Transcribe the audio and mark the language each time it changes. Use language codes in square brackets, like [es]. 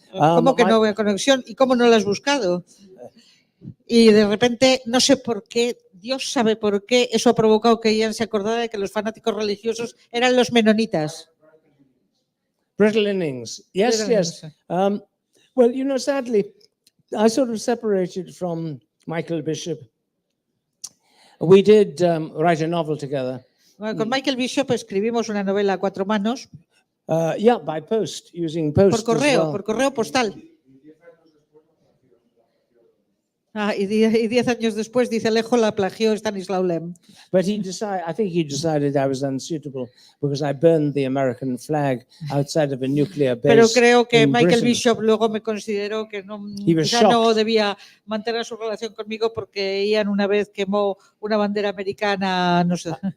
[es] ¿Cómo que no había conexión? ¿Y cómo no la has buscado? Y de repente, no sé por qué, Dios sabe por qué, eso ha provocado que Ian se acordara de que los fanáticos religiosos eran los menonitas. [en] Brittle innings. Yes. Well, sadly, I sort of separated from Michael Bishop. We did write a novel together. [es] Bueno, con Michael Bishop escribimos una novela a 4 manos. [en] By post, using post. [es] Por correo, [en] as well. [es] Por correo postal. Y 10 años después, dice Alejo, la plagió Stanislaw Lem. [en] But I think he decided I was unsuitable because I burned the American flag outside of a nuclear base. [es] Pero creo que Michael [en] Britain. [es] Bishop luego me consideró que quizá no debía mantener su relación conmigo porque Ian una vez quemó una bandera americana, no sé.